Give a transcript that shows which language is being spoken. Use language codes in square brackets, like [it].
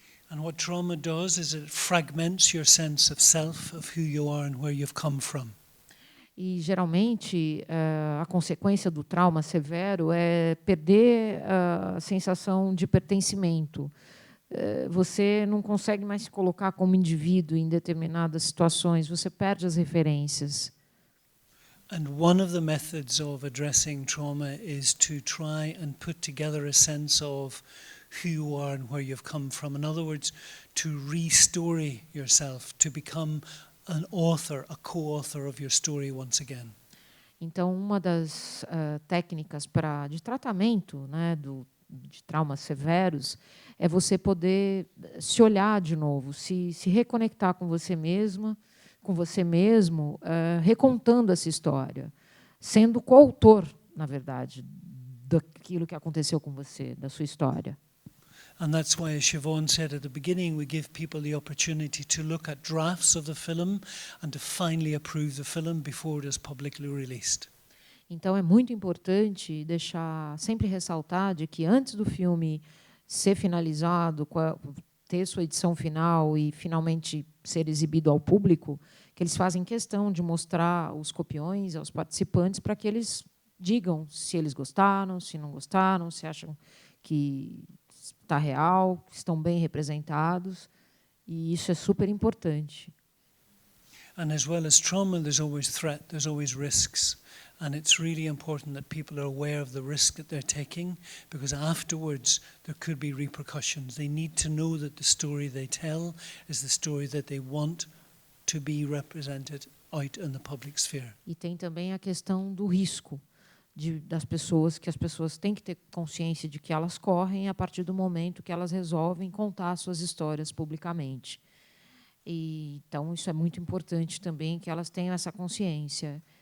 [en] And what trauma does is it fragments your sense of self, of who you are and where you've come from. [pt] E, geralmente, a consequência do trauma severo é perder a sensação de pertencimento. Você não consegue mais se colocar como indivíduo em determinadas situações, você perde as referências. [en] And one of the methods of addressing trauma is to try and put together a sense of who you are and where you've come from. In other words, to re-story yourself, to become an author, a co-author of your story once again. [pt] Então, uma das técnicas de tratamento, né, de traumas severos é você poder se olhar de novo, se reconectar com você mesma, com você mesmo, recontando essa história, sendo coautor, na verdade, daquilo que aconteceu com você, da sua história. [en] And that's why, as Siobhan said at the beginning, we give people the opportunity to look at drafts of the film and to finally approve the film before it is publicly released. [pt] Então, é muito importante sempre ressaltar de que antes do filme ser finalizado, ter sua edição final e finalmente ser exibido ao público, que eles fazem questão de mostrar os copiões aos participantes para que eles digam se eles gostaram, se não gostaram, se acham que está real, que estão bem representados, e isso é super importante. [en] And as well as trauma, there's always threat, there's always risks. And it's really important that people are aware of the risk that they're taking, because afterwards there could be repercussions. They need to know that the story they tell is the story that they want to be represented out in the public sphere. [pt] E tem também a questão do risco das pessoas, que as pessoas têm que ter consciência de que elas correm a partir do momento que elas resolvem contar suas histórias publicamente. E, então, isso é muito importante também, que elas tenham essa consciência.